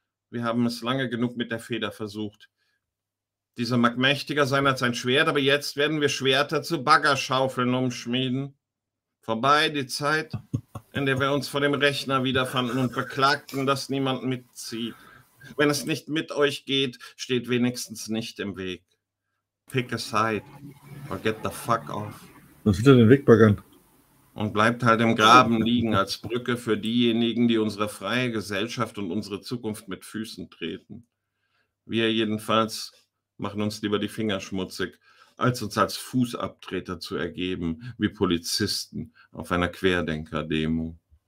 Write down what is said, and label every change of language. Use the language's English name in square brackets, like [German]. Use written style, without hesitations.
[German] Wir haben es lange genug mit der Feder versucht. Dieser mag mächtiger sein als ein Schwert, aber jetzt werden wir Schwerter zu Baggerschaufeln umschmieden. Vorbei die Zeit, in der wir uns vor dem Rechner wiederfanden und beklagten, dass niemand mitzieht. Wenn es nicht mit euch geht, steht wenigstens nicht im Weg. [English] Pick a side or get the fuck off. [German] Was will er den Weg baggern? Und bleibt halt im Graben liegen als Brücke für diejenigen, die unsere freie Gesellschaft und unsere Zukunft mit Füßen treten. Wir jedenfalls machen uns lieber die Finger schmutzig, als uns als Fußabtreter zu ergeben, wie Polizisten auf einer Querdenker-Demo.